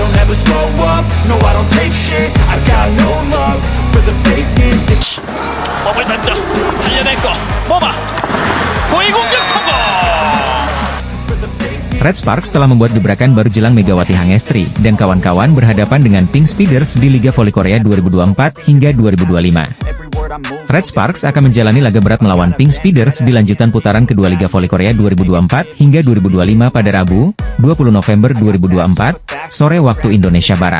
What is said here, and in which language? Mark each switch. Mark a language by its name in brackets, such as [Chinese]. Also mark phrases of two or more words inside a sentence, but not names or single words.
[English] never slow up, no I don't take shit. I got no love for the fakeness. [Korean] 몸을 던져 살려냈고 모마 고위 공격 성공. [Indonesian] Red Sparks telah membuat gebrakan baru jelang Megawati Hangestri dan kawan-kawan berhadapan dengan Pink Speeders di Liga Voli Korea 2024 hingga 2025. Red Sparks akan menjalani laga berat melawan Pink Speeders di lanjutan putaran kedua Liga Voli Korea 2024 hingga 2025 pada Rabu, 20 November 2024, sore waktu Indonesia Barat.